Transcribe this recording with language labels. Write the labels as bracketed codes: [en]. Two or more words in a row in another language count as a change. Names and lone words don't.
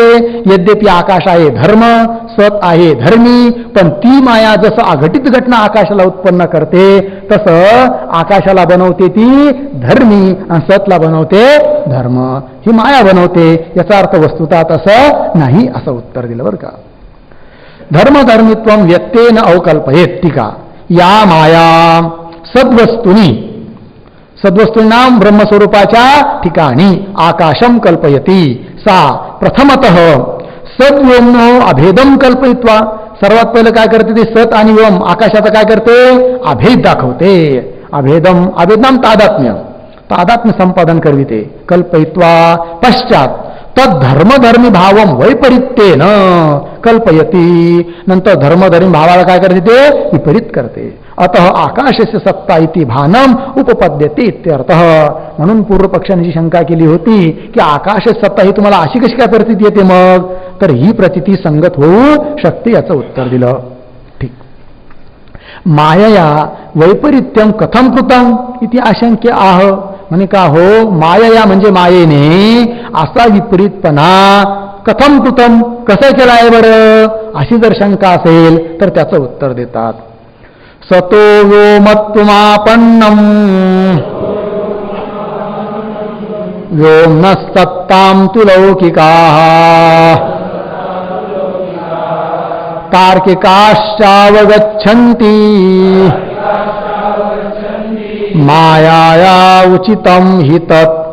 [mr] यद्यपि आकाश आहे धर्म, सत आहे धर्मी, पण ती माया जसं अघटित घटना आकाशाला उत्पन्न करते तसं आकाशाला बनवते ती धर्मी आणि सतला बनवते धर्म. ही माया बनवते. याचा अर्थ वस्तुतः तसं नाही असं उत्तर दिलं बरं का. [sa] धर्मधर्मित्वम व्यत्येन अवकल्पयेत. टीका. या माया सद्वस्तूंनाम [mr] ब्रह्मस्वरूपाच्या ठिकाणी [sa] आकाशम कल्पयती. सा प्रथमतः सद्व्योमनो अभेदम कल्पयित्वा. [mr] सर्वात पहिलं काय करते ती? सत आणि व्योम आकाशाचा काय करते? अभेद दाखवते. अभेदम तादात्म्य संपादन करविते. [sa] कल्पयित्वा पश्चात तद्धर्मधर्मी भावम वैपरीत्येन कल्पयती. [mr] नंतर धर्मधर्मी भावाला काय करते? ते विपरीत करते. [sa] अतः आकाशस्य सत्ता इति भानम उपपद्यते इत्यर्थ. [mr] म्हणून पूर्व पक्षाने जी शंका केली होती की आकाश सत्ता ही तुम्हाला अशी कशी काय प्रतीती येते मग? तर ही प्रतीती संगत होऊ शकते याचं उत्तर दिलं. ठीक. [sa] मायया वैपरीत्यम कथम कृतम इति आशंक्य आह. [mr] म्हणे का हो, मायया म्हणजे मायेने असा विपरीतपणा [sa] कथम कृतम [mr] कसं केला आहे बरं? अशी जर शंका असेल तर त्याचं उत्तर देतात. [sa] सतो व्योमत्वमापन्नम व्योम न सत्ताम तु लौकिकाः तार्किकाश्चावगच्छन्ति मायाया उचितं हि तत्.